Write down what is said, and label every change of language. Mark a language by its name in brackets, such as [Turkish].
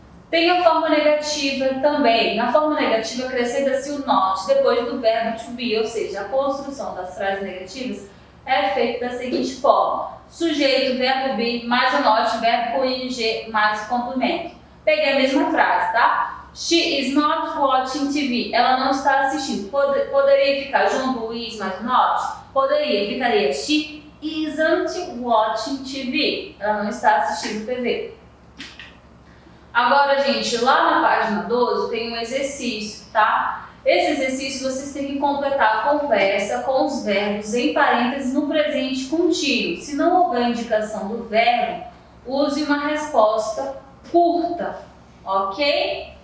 [Portuguese] Tem a forma negativa também. Na forma negativa acrescenta-se o not depois do verbo to be, ou seja, a construção das frases negativas é feita da seguinte forma: sujeito, verbo be, mais o not, verbo com ing, mais o complemento. Peguei a mesma frase, tá? [English] She is not watching TV. [Portuguese] Ela não está assistindo. Poderia ficar junto o is mais o not? Poderia. Ficaria [English] she isn't watching TV. [Portuguese] Ela não está assistindo TV. Agora, gente, lá na página 12 tem um exercício, tá? Esse exercício vocês têm que completar a conversa com os verbos em parênteses no presente contínuo. Se não houver indicação do verbo, use uma resposta curta, ok?